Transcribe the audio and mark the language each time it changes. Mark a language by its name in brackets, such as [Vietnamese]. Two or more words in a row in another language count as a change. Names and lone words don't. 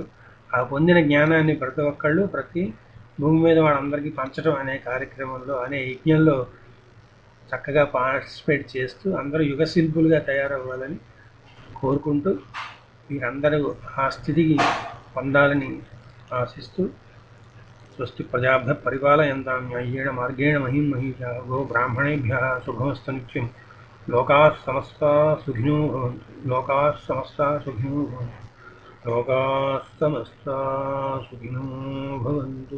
[Telugu] ఆ పొందిన జ్ఞానాన్ని ప్రతి ఒక్కళ్ళు ప్రతి భూమి మీద వాళ్ళందరికీ పంచడం అనే కార్యక్రమంలో అనే యజ్ఞంలో చక్కగా పార్టిసిపేట్ చేస్తూ అందరూ యుగశిల్పులుగా తయారవ్వాలని కోరుకుంటూ మీరందరూ ఆ స్థితికి పొందాలని ఆశిస్తూ [Sanskrit] స్వస్తి ప్రజాభ్య పరిపాలయంతాం న్యాయేణ మార్గేణ మహిం మహిషా గో బ్రాహ్మణేభ్యः శుభమస్తు నిత్యం. లోకాः సమస్తాः సుఖినో భవంతు. లోకాः సమస్తాः సుఖినో భవంతు. లోకాः సమస్తాः సుఖినో భవంతు.